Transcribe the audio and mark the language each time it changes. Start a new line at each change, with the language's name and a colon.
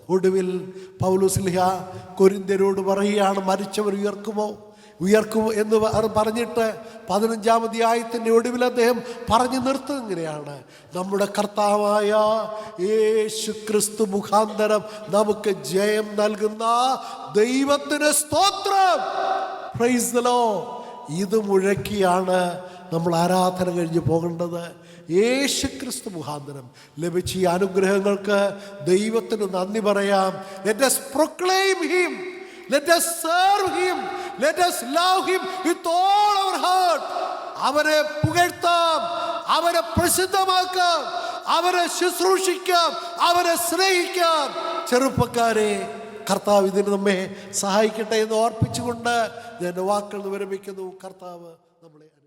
Malayalam: ഒടുവിൽ പൗലോസ്ലീഹ കൊരിന്ത്യരോട് പറയുകയാണ്, മരിച്ചവർ ഉയർക്കുമോ എന്ന് പറഞ്ഞിട്ട് 15-ാം അധ്യായത്തിൻ്റെ ഒടുവിൽ അദ്ദേഹം പറഞ്ഞു നിർത്തുന്നത് ഇങ്ങനെയാണ്, നമ്മുടെ കർത്താവായ യേശു ക്രിസ്തു മുഖാന്തരം നമുക്ക് ജയം നൽകുന്ന ദൈവത്തിന് സ്തോത്രം. Praise the Lord. ഇത് മുഴക്കിയാണ് നമ്മൾ ആരാധന കഴിഞ്ഞ് പോകേണ്ടത്. യേശു ക്രിസ്തു മുഖാന്തരം ലഭിച്ച ഈ അനുഗ്രഹങ്ങൾക്ക് ദൈവത്തിന് നന്ദി പറയാം.
English: Let us proclaim him. Let us serve him. Let us love him with all our heart.
Malayalam: അവരെ പുകഴ്ത്താം, അവരെ പ്രസിദ്ധമാക്കാം, അവരെ ശുശ്രൂഷിക്കാം, അവരെ സ്നേഹിക്കാം. ചെറുപ്പക്കാരെ, കർത്താവ് ഇതിന് നമ്മെ സഹായിക്കട്ടെ എന്ന് ഓർപ്പിച്ചുകൊണ്ട് ഞാൻ എൻ്റെ വാക്കുകൾ വിരമിക്കുന്നു. കർത്താവ് നമ്മളെ